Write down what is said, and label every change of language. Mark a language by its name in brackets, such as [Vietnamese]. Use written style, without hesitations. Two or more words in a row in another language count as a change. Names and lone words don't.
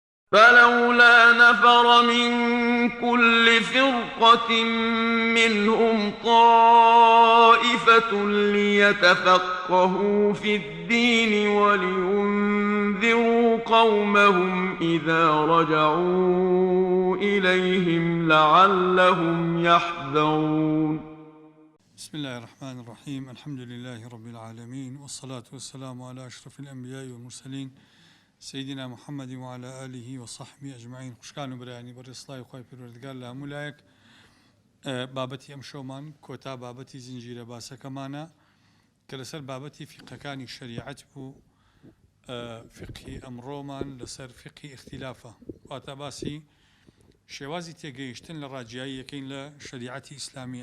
[Arabic] فلولا نفر من كل فرقة منهم طائفة ليتفقهوا في الدين ولينذروا قومهم إذا رجعوا إليهم لعلهم يحذرون. بسم الله الرحمن الرحيم. الحمد لله رب العالمين، والصلاة والسلام على أشرف الأنبياء والمرسلين سيدنا محمد وعلى آله وصحبه أجمعين. [Central Kurdish] خوشكان و برایانی بەڕێ سڵای خوای پەروەردگار لە هەموو لایەک بابەتی ئەم شەومان کۆتا بابەتی زنجیرە باسەکەمانە کە لەسەر بابەتی فقهەکانی شەریعەت بوو. فقهی ئەمڕۆمان لەسەر فقهی اختلافە، واتە باسی شێوازی تێگەیشتن لە ڕاجیایی یەکەین لە شەریعەتی ئیسلامیە.